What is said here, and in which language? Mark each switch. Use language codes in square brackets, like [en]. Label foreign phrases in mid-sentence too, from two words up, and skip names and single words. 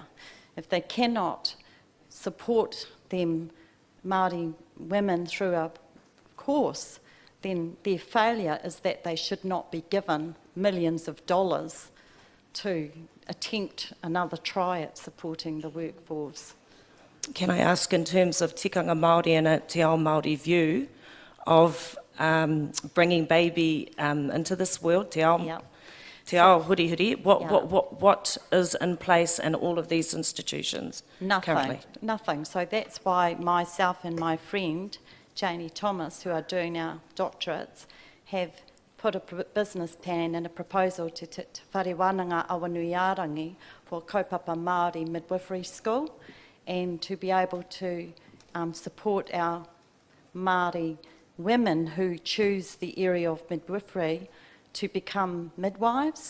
[en] If they cannot support them, Māori women, through a course, then their failure is that they should not be given millions of dollars to attempt another try at supporting the workforce. can I ask, in terms of [mi] tikanga Māori [en] and a [mi] te ao Māori [en] view of bringing baby into this world, [mi] te ao, [en] Yep. [mi] te ao huri huri, [en] Yeah. what is in place in all of these institutions currently? Nothing. So that's why myself and my friend, Janie Thomas, who are doing our doctorates, have put a business plan and a proposal to Te Whare Wānanga Awanuiarangi for [mi] kaupapa Māori [en] midwifery school, and to be able to support our Māori women who choose the area of midwifery to become midwives.